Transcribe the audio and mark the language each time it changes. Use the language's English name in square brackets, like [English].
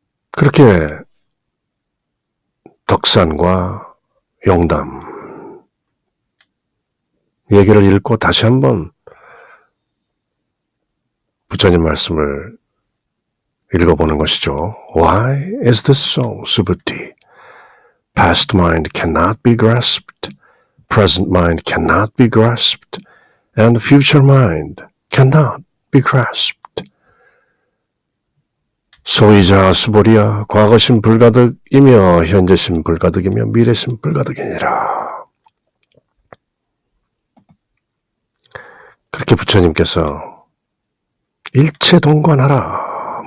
[Korean] 그렇게 덕산과 용담 얘기를 읽고 다시 한번 부처님 말씀을 읽어보는 것이죠. [English] Why is this so, Subhuti? Past mind cannot be grasped, present mind cannot be grasped, and future mind cannot be grasped. [Korean] 소이자 수보리야 과거신 불가득이며 현재신 불가득이며 미래신 불가득이니라. 그렇게 부처님께서 일체 동관하라.